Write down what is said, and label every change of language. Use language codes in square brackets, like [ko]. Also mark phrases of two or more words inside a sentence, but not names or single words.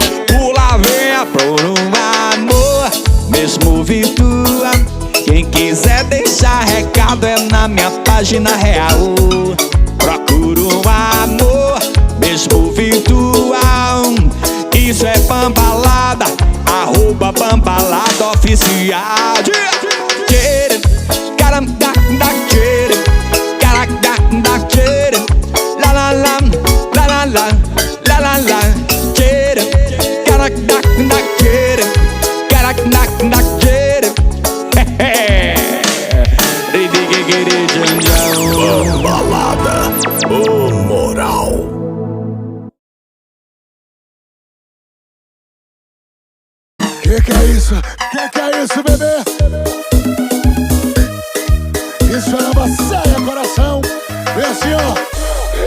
[pt] Pula, venha por um amor, mesmo virtual. Quem quiser deixar recado é na minha página real. Procuro um amor, mesmo virtual. Isso é Bambalada, arroba Bambalada oficial. La la la, la la la, la la la. Bambalada, o moral. Que é isso? Que é isso, bebê? Isso é uma saia, coração. Vem assim, ó.